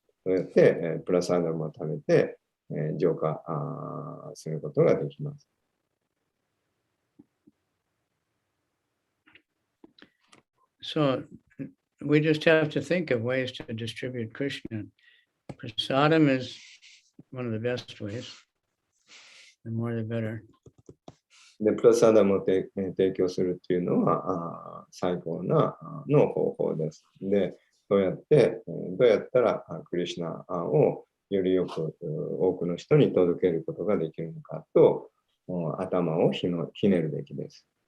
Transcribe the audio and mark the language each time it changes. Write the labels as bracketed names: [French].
[Japanese] そうやって、プラスアダムを食べて、浄化することができます。 [English] So we just have to think of ways to distribute Krishna. Prasadam is one of the best ways. The more the better. [Japanese] で、プラスアダムを提供するっていうのは最高なの方法です。で、どうやったらクリシュナをよりよく多くの人に届けることができるのかと頭をひねるべきです。